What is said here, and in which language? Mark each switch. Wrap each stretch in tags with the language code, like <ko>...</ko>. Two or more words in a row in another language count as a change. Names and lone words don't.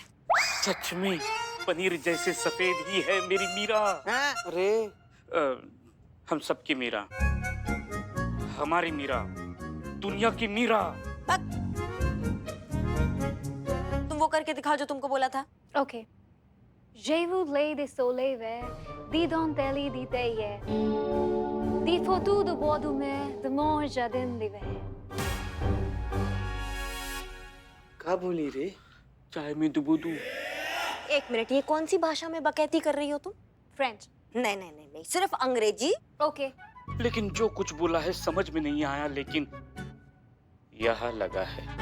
<hi>सच में पनीर जैसे सफेद ही है मेरी मीरा। अरे हम सबकी मीरा, हमारी मीरा, दुनिया की मीरा। तुम वो करके दिखाओ जो तुमको बोला था। ओके। Jevu lei so leve, di don teli di teie. Di fotu do bodu me, the more jadin live. क्या बोली रे? चाहे मैं दुबू दूं। एक मिनट, ये कौन सी भाषा में बकैती कर रही हो तुम?</hi> <en>French.</en> <hi>नहीं, सिर्फ अंग्रेजी।</hi> <en>Okay.</en> <hi>लेकिन जो कुछ बोला है समझ में नहीं आया, लेकिन यहाँ लगा है।</hi>